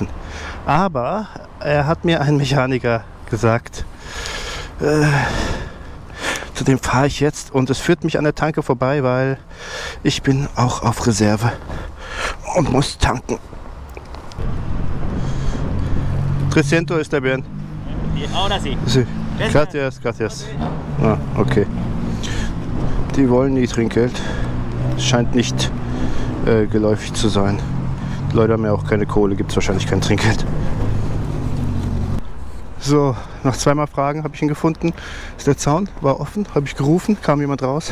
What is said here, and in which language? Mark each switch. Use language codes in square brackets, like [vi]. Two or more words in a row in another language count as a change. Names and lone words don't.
[de] Aber er hat mir ein Mechaniker gesagt, zu dem fahre ich jetzt, und es führt mich an der Tanke vorbei, weil ich bin auch auf Reserve und muss tanken. [es] 300 está bien. Ahora sí. Sí. Gracias, gracias. Ah, okay. [de] Die wollen nie Trinkgeld. Scheint nicht geläufig zu sein. Die Leute haben ja auch keine Kohle, gibt es wahrscheinlich kein Trinkgeld. So, nach zweimal Fragen habe ich ihn gefunden. Der Zaun war offen, habe ich gerufen, kam jemand raus.